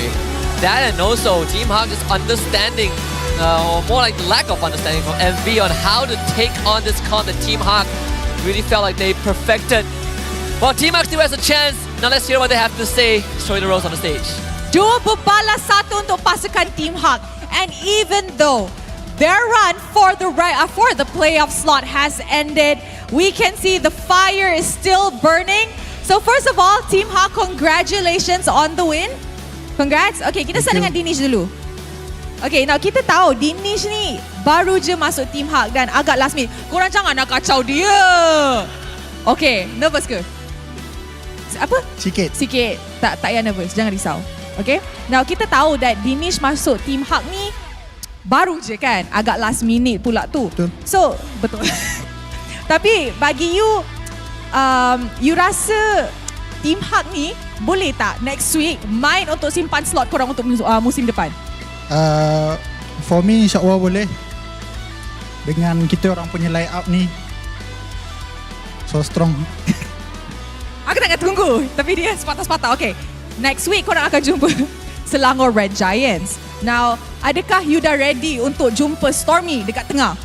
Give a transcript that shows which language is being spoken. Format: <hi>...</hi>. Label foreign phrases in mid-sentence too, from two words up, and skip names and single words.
<en>That and also Team Haq is understanding, or more like lack of understanding from MV on how to take on this comp that Team Haq really felt like they perfected. Well, Team Haq still has a chance. Now let's hear what they have to say. Showing the ropes on the stage.</en> <ms>2 bala 1 untuk pasukan Team Haq.</ms> <en>And even though their run for the playoff slot has ended. We can see the fire is still burning. So first of all, Team Haq, congratulations on the win. Congrats.</en> <ms>Okay, kita start dengan Dinesh dulu.</ms> <en>Okay, now</en> <ms>kita tahu Dinesh ni baru je masuk Team Haq dan agak</ms> <en>last minute.</en> <ms>Korang jangan nak kacau dia. Okay, nervous ke? Apa? Sikit. Sikit. Tak payah nervous, jangan risau.</ms> <en>Okay, now</en> <ms>kita tahu that Dinesh masuk Team Haq ni baru je kan, agak</ms> <en>last minute</en> <ms>pula tu. Betul. So, betul. Tapi bagi you rasa Team Haq ni boleh tak</ms> <en>next week</en> <ms>main untuk simpan slot korang untuk musim depan?</ms> <en>For me,</en> <ms>insyaAllah boleh. Dengan kita orang punya</ms> <en>line up</en> <ms>ni</ms> <en>so strong.</en> <ms>Aku tak nak tunggu, tapi dia sepatah-sepatah. Okay,</ms> <en>next week</en> <ms>korang akan jumpa Selangor Red Giants. Now, adakah you dah ready untuk jumpa Stormy dekat tengah?</ms>